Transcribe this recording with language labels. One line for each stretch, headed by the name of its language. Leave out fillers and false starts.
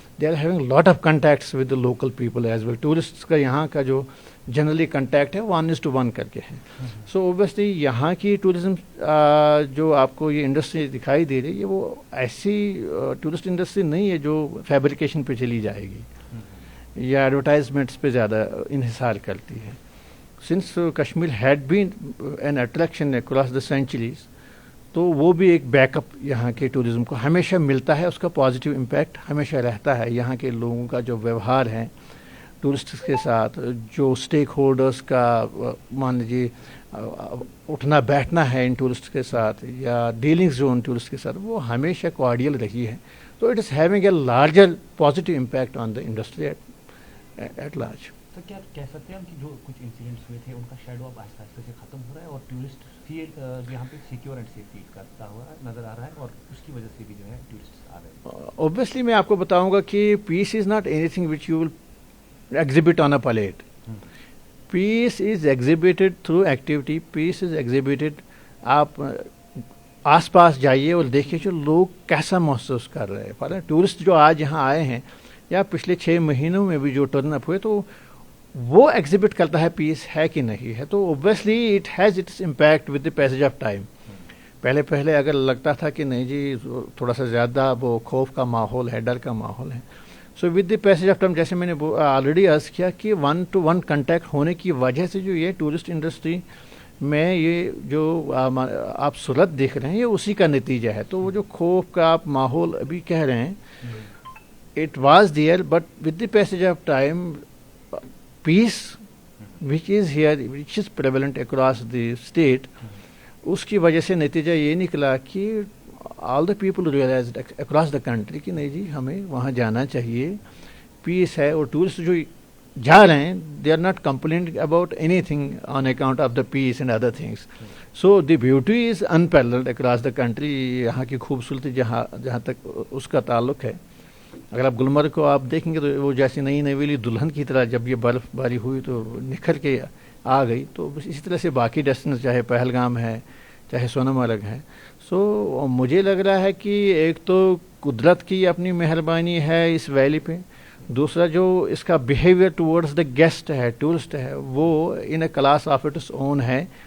English: They are having lot of contacts with the local people as well.
Urdu: Tourist کا یہاں کا جو generally contact ہے 1:1 کر کے ہے. سو اوبیسلی یہاں کی ٹورزم جو آپ کو یہ انڈسٹری دکھائی دے رہی ہے وہ ایسی ٹورسٹ انڈسٹری نہیں ہے جو فیبریکیشن پہ چلی جائے گی یا ایڈورٹائزمنٹس پہ زیادہ انحصار کرتی ہے.
English: since Kashmir has been an attraction across the centuries
Urdu: تو وہ بھی ایک بیک اپ یہاں کے ٹورزم کو ہمیشہ ملتا ہے. اس کا پازیٹیو امپیکٹ ہمیشہ رہتا ہے. یہاں کے لوگوں کا جو ویوہار ہے ٹورسٹ کے ساتھ، جو اسٹیک ہولڈرس کا مان لیجیے اٹھنا بیٹھنا ہے ان ٹورسٹ کے ساتھ یا ڈیلنگز جو ان ٹورسٹ کے ساتھ، وہ ہمیشہ کوارڈیل رہی ہے.
English: تو it is having a larger positive impact on the industry at large.
Urdu: تو کیا کہہ سکتے ہیں ہم کہ جو کچھ انسیڈنٹس ہوئے تھے ان کا شیڈو اب آہستہ آہستہ سے ختم ہو رہا ہے اور ٹورسٹ فیل یہاں پہ سیکیور اینڈ سیف فیل کرتا ہوا نظر آ رہا ہے اور اس کی وجہ سے بھی جو ہے ٹورسٹ آ رہے ہیں؟
English: obviously
Urdu: میں آپ کو بتاؤں گا کہ
English: Peace is not anything which you will exhibit on a palette. Peace is exhibited through activity. Peace is exhibited.
Urdu: آپ آس پاس جائیے اور دیکھیے جو لوگ کیسا محسوس کر رہے ہیں. ٹورسٹ جو آج یہاں آئے ہیں یا پچھلے 6 مہینوں میں بھی جو ٹرن اپ ہوئے تو وہ ایگزبٹ کرتا ہے پیس ہے کہ نہیں ہے. تو
English: Obviously it has its impact with the passage of time.
Urdu: پہلے اگر لگتا تھا کہ نہیں جی تھوڑا سا زیادہ وہ خوف کا ماحول ہے، ڈر کا ماحول ہے. So with the passage of time جیسے میں نے آلریڈی عرض کیا کہ 1:1 کنٹیکٹ ہونے کی وجہ سے جو یہ ٹورسٹ انڈسٹری میں یہ جو آپ صورت دیکھ رہے ہیں یہ اسی کا نتیجہ ہے. تو وہ جو خوف کا آپ ماحول ابھی کہہ رہے ہیں
English: it was there but with the passage of time peace which is here which is prevalent across the state,
Urdu: اس کی وجہ سے نتیجہ یہ نکلا کہ
English: all the people realised across the country
Urdu: کہ نہیں جی ہمیں وہاں جانا چاہیے، پیس ہے. اور ٹورسٹ جو جا رہے ہیں
English: They are not complained about anything on account of the peace and other things. So the beauty is unparalleled across the country.
Urdu: یہاں کی خوبصورتی جہاں تک اس کا تعلق ہے، اگر آپ گلمرگ کو آپ دیکھیں گے تو وہ جیسی نئی نویلی دلہن کی طرح جب یہ برف باری ہوئی تو نکھر کے آ گئی. تو اسی طرح سے باقی ڈیسٹینیشن چاہے پہلگام ہے چاہے سونمرگ ہے. سو مجھے لگ رہا ہے کہ ایک تو قدرت کی اپنی مہربانی ہے اس ویلی پہ، دوسرا جو اس کا بیہیویئر ٹورڈز دا گیسٹ ہے، ٹورسٹ ہے، وہ
English: in a class of its own
Urdu: ہے.